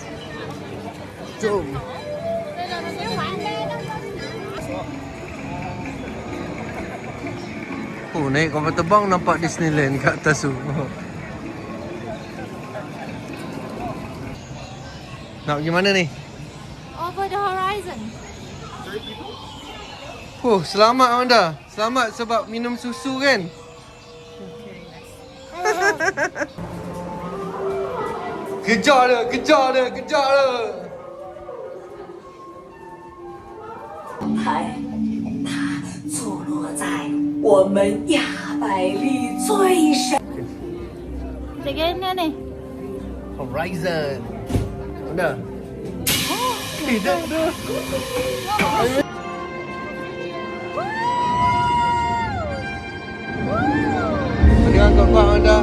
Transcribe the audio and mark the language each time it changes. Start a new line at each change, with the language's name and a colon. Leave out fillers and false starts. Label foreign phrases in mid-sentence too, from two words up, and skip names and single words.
Malay: Jom. Oh, naik kapal terbang nampak Disneyland kat atas tu. Nak pergi mana ni?
English: Over the horizon.
Malay: Oh, selamat Amanda. Selamat sebab minum susu kan? Kejar dia, kejar dia, kejar dia.
Chinese: 台，它坐落在我们亚百利最深。
Malay: Kita kena ni. Horizon. Amanda. Eh, dah. Dengan kau Amanda.